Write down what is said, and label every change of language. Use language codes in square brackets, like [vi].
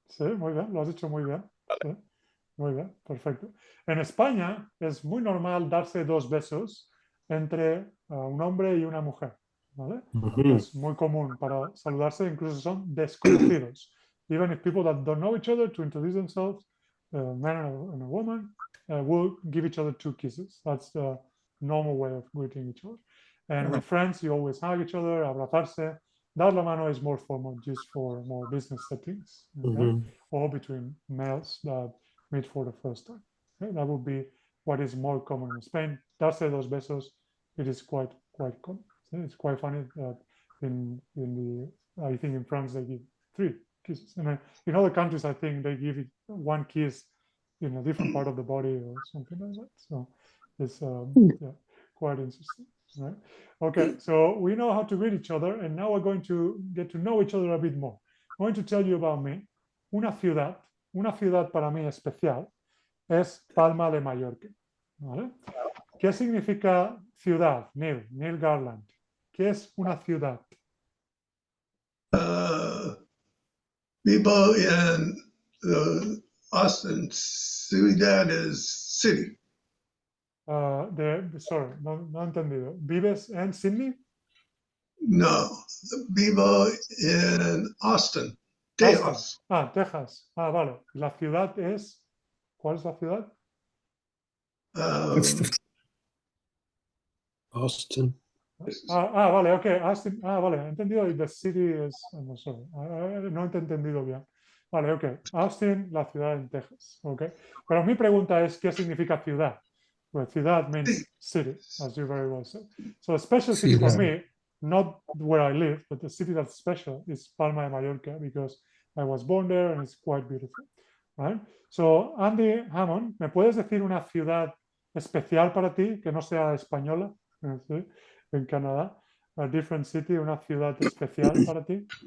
[es] Sí, muy bien, lo has dicho muy bien. Vale. Sí, muy bien, perfecto. En España es muy normal darse 2 besos entre un hombre y una mujer, ¿vale? Es muy común para saludarse, incluso son desconocidos. [en] Even if people that don't know each other, to introduce themselves, a man and a woman will give each other 2 kisses. That's the normal way of greeting each other. And with friends, you always hug each other, abrazarse. [es] Dar la mano [en] is more formal, just for more business settings, okay? Or between males that meet for the first time. Okay? That would be what is more common in Spain. [es] Darse dos besos, [en] it is quite common. It's quite funny that I think in France they give 3 kisses, and in other countries I think they give it 1 kiss in a different part of the body or something like that. So it's yeah, quite interesting, right? Okay, so we know how to greet each other, and now we're going to get to know each other a bit more. I'm going to tell you about me. [es] Una ciudad para mí especial es Palma de Mallorca, ¿vale? ¿Qué significa ciudad? Neil Garland. ¿Qué es una ciudad? [en] People in Austin, ciudad is city. Sorry, [es] no he entendido. ¿Vives en Sydney? No, vivo in Austin, Texas. Texas. Vale. La ciudad es... ¿Cuál es la ciudad? Austin. Vale, ok. Austin. Vale, he entendido. [en] The city is... No, sorry. [es] No he entendido bien. Vale, ok. Austin, la ciudad en Texas. Ok. Pero mi pregunta es, ¿qué significa ciudad? [en] Well, ciudad means city, as you very well said. So a special city for me, not where I live, but the city that's special is Palma de Mallorca, because I was born there and it's quite beautiful, right? So [es] Andy Hammond, ¿me puedes decir una ciudad especial para ti que no sea española? ¿Sí? En Canadá, [en] a different city, [es] una ciudad especial para ti.